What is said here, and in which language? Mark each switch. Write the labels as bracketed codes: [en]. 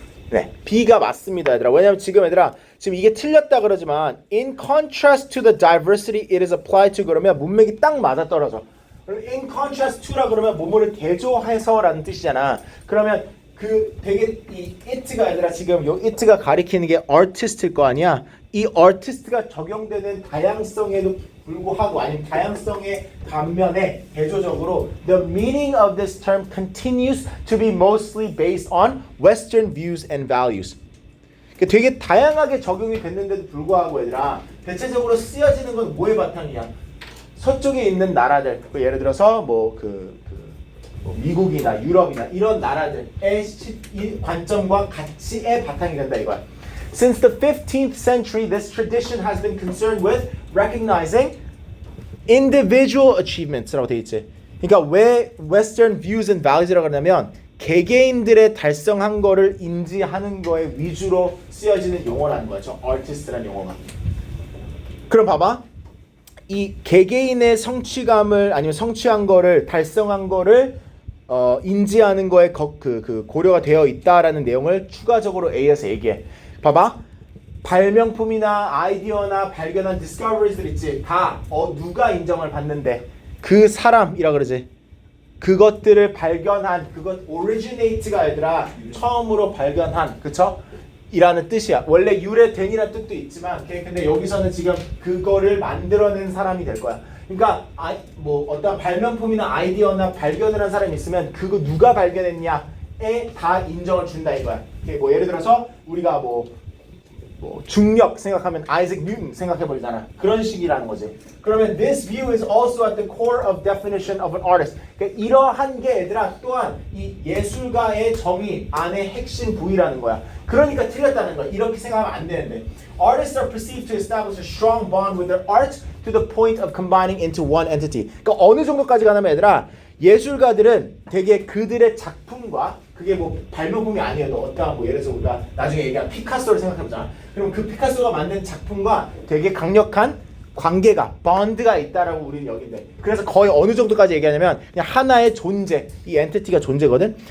[ko] 네, B가 맞습니다, 얘들아. 왜냐면 지금 얘들아 지금 이게 틀렸다 그러지만 [en] in contrast to the diversity it is applied to [ko] 그러면 문맥이 딱 맞아떨어져. 그럼 [en] in contrast to [ko] 라 그러면 뭐뭐를 대조해서라는 뜻이잖아. 그러면 그 되게 이 it가 얘들아 지금 요 it가 가리키는 게 artist일 거 아니야. 이 artist가 적용되는 다양성에도 불구하고 아니면 다양성의 반면에 대조적으로 [en] the meaning of this term continues to be mostly based on Western views and values. [ko] 되게 다양하게 적용이 됐는데도 불구하고 얘들아 대체적으로 쓰여지는 건 뭐의 바탕이야? 서쪽에 있는 나라들, 예를 들어서 뭐 미국이나 유럽이나 이런 나라들의 관점과 가치의 바탕이 된다 이거야. [en] Since the 15th century, this tradition has been concerned with recognizing individual achievements라고 [ko] 돼 있지. 그러니까 왜 [en] Western views and values [ko] 라고 하냐면 개개인들의 달성한 거를 인지하는 거에 위주로 쓰여지는 용어라는 거야. 저 artist라는 용어가. 그럼 봐봐. 이 개개인의 성취감을 아니면 성취한 거를 달성한 거를 인지하는 거에 고려가 되어 있다라는 내용을 추가적으로 A에서 얘기해. 봐봐. 발명품이나 아이디어나 발견한 discoveries들 있지. 다 누가 인정을 받는데 그 사람이라 그러지. 그것들을 발견한 그것 originate가 얘들아 처음으로 발견한 그쵸? 이라는 뜻이야. 원래 유래된이라는 뜻도 있지만 근데 여기서는 지금 그거를 만들어낸 사람이 될 거야. 그러니까 뭐 어떤 발명품이나 아이디어나 발견을 한 사람이 있으면 그거 누가 발견했냐에 다 인정을 준다 이거야. 뭐 예를 들어서 우리가 뭐 중력 생각하면 아이작 뉴턴 생각해버리잖아. 그런 식이라는 거지. [en] 그러면 this view is also at the core of definition of an artist. [ko] 그러니까 이러한 게 얘들아 또한 이 예술가의 정의 안에 핵심 부위라는 거야. 그러니까 틀렸다는 거야. 이렇게 생각하면 안 되는데. [en] Artists are perceived to establish a strong bond with their art to the point of combining into one entity. [ko] 그러니까 어느 정도까지 가냐면 얘들아 예술가들은 되게 그들의 작품과 그게 뭐 발명품이 아니어도 어떠한 뭐 예를 들어서 우리가 나중에 얘기한 피카소를 생각해보자. 그럼 그 피카소가 만든 작품과 되게 강력한 관계가 본드가 있다라고 우리는 여긴대. 그래서 거의 어느 정도까지 얘기하냐면 그냥 하나의 존재, 이 엔티티가 존재거든.